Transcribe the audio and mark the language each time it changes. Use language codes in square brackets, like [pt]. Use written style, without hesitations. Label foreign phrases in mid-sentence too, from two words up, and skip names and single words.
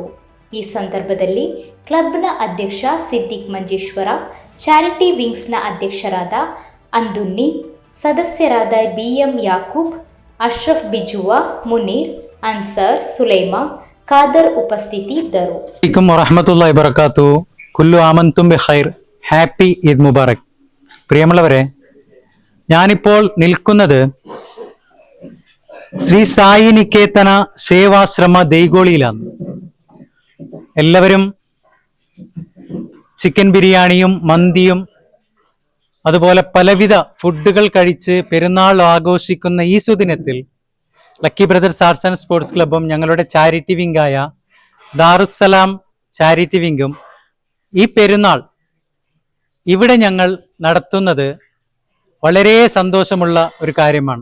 [kn] ಈ ಸಂದರ್ಭದಲ್ಲಿ ಕ್ಲಬ್ನ ಅಧ್ಯಕ್ಷ ಸಿದ್ದಿಕ್ ಮಂಜೇಶ್ವರ, ಚಾರಿಟಿ ವಿಂಗ್ಸ್ನ ಅಧ್ಯಕ್ಷರಾದ ಅಂದುನ್ನಿ, ಸದಸ್ಯರಾದ BM ಯಾಕೂಬ್, ಅಶ್ರಫ್ ಬಿಜುವಾ, ಮುನೀರ್, ಅನ್ಸರ್, ಸುಲೈಮಾ, ಖಾದರ್ ಉಪಸ್ಥಿತಿದ್ದರು. [ar] عليكم ورحمة الله وبركاته. كل عام وأنتم بخير. [en] Happy Eid Mubarak. [ml] പ്രിയമുള്ളവരെ, ഞാനിപ്പോൾ നിൽക്കുന്നത് ശ്രീ സായി നികേതന സേവാശ്രമ ദൈഗോളിയിലാണ്. എല്ലാവരും ചിക്കൻ ബിരിയാണിയും മന്തിയും അതുപോലെ പലവിധ ഫുഡുകൾ കഴിച്ച് പെരുന്നാൾ ആഘോഷിക്കുന്ന ഈ സുദിനത്തിൽ ലക്കി ബ്രദേഴ്സ് ആർട്സ് ആൻഡ് സ്പോർട്സ് ക്ലബും ഞങ്ങളുടെ ചാരിറ്റി വിംഗായ ദാറുസ്സലാം ചാരിറ്റി വിംഗും ഈ പെരുന്നാൾ ഇവിടെ ഞങ്ങൾ നടത്തുന്നത് വളരെ സന്തോഷമുള്ള ഒരു കാര്യമാണ്.